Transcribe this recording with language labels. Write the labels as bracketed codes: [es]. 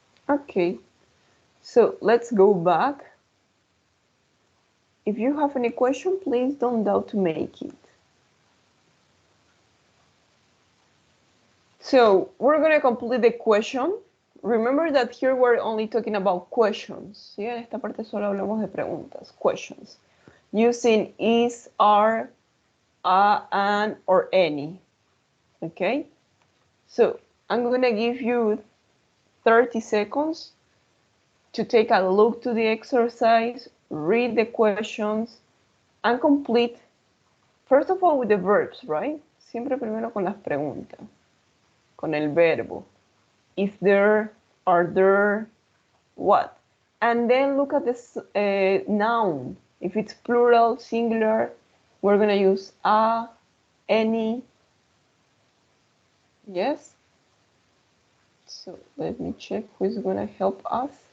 [en] Okay, so let's go back. If you have any question, please don't doubt to make it. So we're going to complete the question. Remember that here we're only talking about questions. [es] ¿Sí? En esta parte solo hablamos de preguntas, questions. [en] Using is, are, a, an, or any. Okay? So I'm going to give you 30 seconds to take a look to the exercise, read the questions, and complete, first of all, with the verbs, right? [es] Siempre primero con las preguntas, con el verbo. [en] If there, are there, what? And then look at this noun. If it's plural, singular, we're going to use a, any. Yes? So let me check who's going to help us.